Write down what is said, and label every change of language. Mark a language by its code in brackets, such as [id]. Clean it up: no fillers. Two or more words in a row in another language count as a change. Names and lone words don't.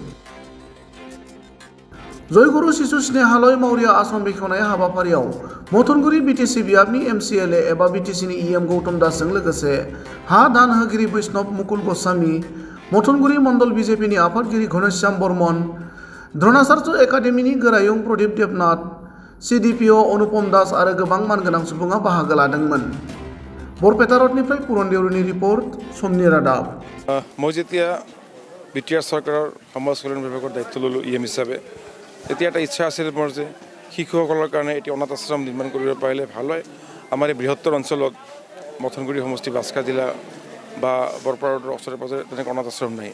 [brx] जयगुरु शिशु स्नेहालय मावरिया आश्रम बेखेवनाय हाबाफारियाव मथनगुरि BTC बियाबनि MCLA एबा BTCनि EM गौतम दासजों लोगोसे हा दान होगिरि बैष्णव मुकुल गस्वामी, मथनगुरि मण्डल BJPनि आफादगिरि घनश्याम बर्मन, द्रोणाचार्य एकाडेमिनि गोरायुं प्रदीप देबनाथ, CDPO अनुपम दास आरो गोबां मानगोनां सुबुङा बाहागो लादोंमोन। बरपेटा रडनिफ्राय पुरन देउरिनि रिपर्ट, समनि रादाब। [as] মই যেতিয়া বিটিআৰ চৰকাৰৰ সমাজ কল্যাণ বিভাগৰ দায়িত্ব ল'লোঁ EM হিচাপে, তেতিয়া এটা ইচ্ছা আছিল মোৰ যে শিশুসকলৰ কাৰণে এটি অনাথ আশ্ৰম নিৰ্মাণ কৰিব পাৰিলে ভাল হয়। আমাৰ এই বৃহত্তৰ অঞ্চলত মথনগুৰি সমষ্টি বাক্সা জিলা বা বৰপেটা ৰোডৰ ওচৰে পাঁজৰে তেনেকৈ অনাথ আশ্ৰম নাই।